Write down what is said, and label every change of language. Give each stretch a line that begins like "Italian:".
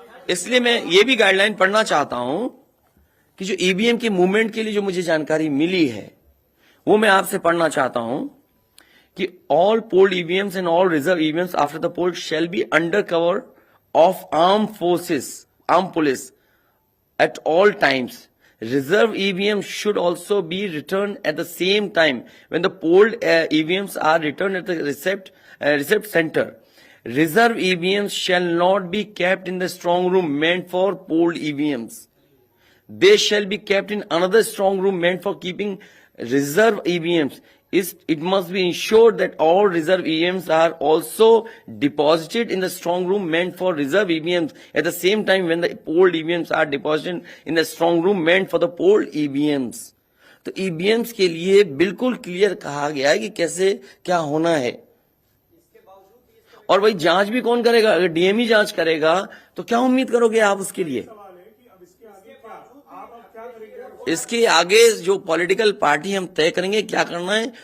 Hindi: इसलिए मैं ये भी गाइडलाइन पढ़ना चाहता हूं कि जो ईवीएम की मूवमेंट के लिए जो मुझे जानकारी मिली है, वो मैं आपसे पढ़ना चाहता हूं कि
English: All polled EVMs and all reserve EVMs after the poll shall be under cover of arm police at all times. Reserve EVMs should also be returned at the same time when the polled EVMs are returned at the receipt center. Reserve EVMs shall not be kept in the strong room meant for polled EVMs. They shall be kept in another strong room meant for keeping reserve EVMs. It must be ensured that all reserve EVMs are also deposited in the strong room meant for reserve EVMs at the same time when the polled EVMs are deposited in the strong room meant for the polled EVMs.
Hindi: तो EVMs के लिए बिल्कुल clear कहा गया है कि कैसे क्या होना है। और भाई जांच भी कौन करेगा? अगर डीएम जांच करेगा तो क्या उम्मीद करोगे आप उसके लिए? सवाल है कि अब इसके आगे क्या, आप अब क्या करेंगे? इसके आगे जो पॉलिटिकल पार्टी हम तय करेंगे क्या करना है।